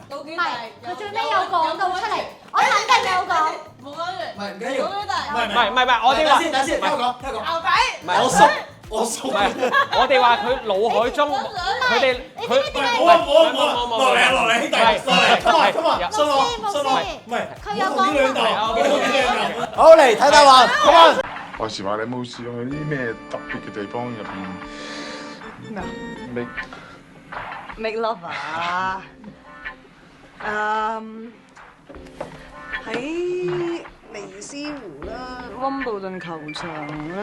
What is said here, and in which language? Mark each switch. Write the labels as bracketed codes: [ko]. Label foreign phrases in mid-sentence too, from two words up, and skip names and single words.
[yue] 唔係，佢最尾有講到出嚟，我肯定有講。冇講完。唔緊要。唔係，我哋話等先，聽我講。牛仔。我熟。唔係，我哋話佢腦海中，佢哋佢冇，落嚟，兄弟， [en] come on， [yue] 信我，唔係，佢有講到。好嚟睇答案 ， [en] come on。 [yue] 話時話你冇試過去啲咩特別嘅地方入邊？咩 [en] ？Make love 啊！ [yue] 喺尼斯湖啦，溫布頓球場啦。